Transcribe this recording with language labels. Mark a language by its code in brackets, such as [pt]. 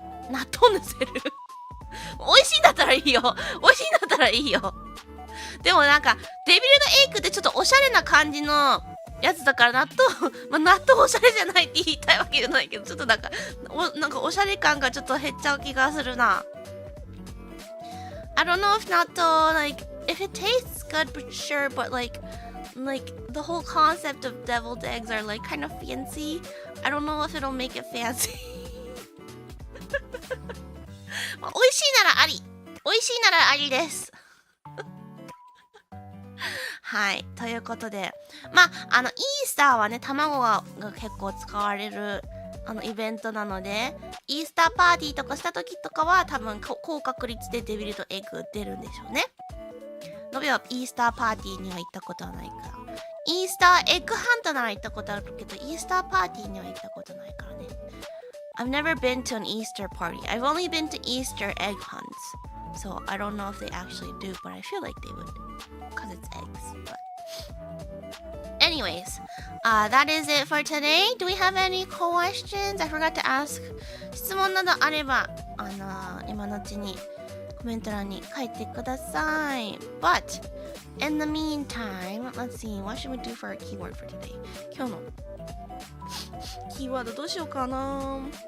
[ja] 納豆のせる美味しいんだったらいいよ。でもデビルドエッグってちょっとおしゃれな感じのやつだから納豆おしゃれじゃないって言いたいわけじゃないけど、ちょっとおしゃれ感がちょっと減っちゃう気がするな。 [en] I don't know if 納豆if it tastes good, but sure, but the whole concept of deviled eggs are kind of fancy. I don't know if it'll make it fancy. [ja] 美味しいならありです。はい、ということで、イースターはね、卵が結構使われるイベントなので、イースターパーティーとかした時とかは多分高確率でデビルドエッグ出るんでしょうね。のびはイースターパーティーには行ったことはないから、イースターエッグハントなら行ったことあるけど、イースターパーティーには行ったことないからね。 [en] I've never been to an Easter party. I've only been to Easter egg hunts. So I don't know if they actually do, but I feel like they would because it's eggs. But anyways, that is it for today. Do we have any questions? I forgot to ask. [ja] 質問などあれば、今のうちにコメント欄に書いてください。 [en] But in the meantime, let's see. What should we do for our keyword for today? [ja] 今日のキーワードどうしようかな。